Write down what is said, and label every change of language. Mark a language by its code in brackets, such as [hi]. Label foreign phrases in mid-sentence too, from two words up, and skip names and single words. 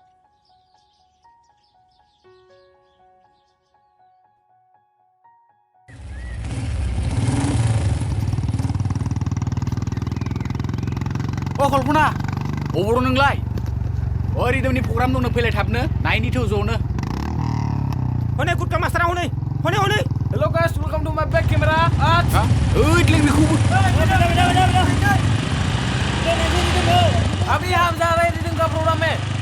[brx] कल्पना अबाव दं नोंलाय रिदमनि प्रग्राम दंनो फैलाय थाबनो नायनिथ' ज'नो हनै गुटका मास्टारा हनै [en] hello guys welcome to my back camera [brx] ओइ लें बेखौबो [hi] अभी हम जा रहे हैं रिदम का प्रोग्राम में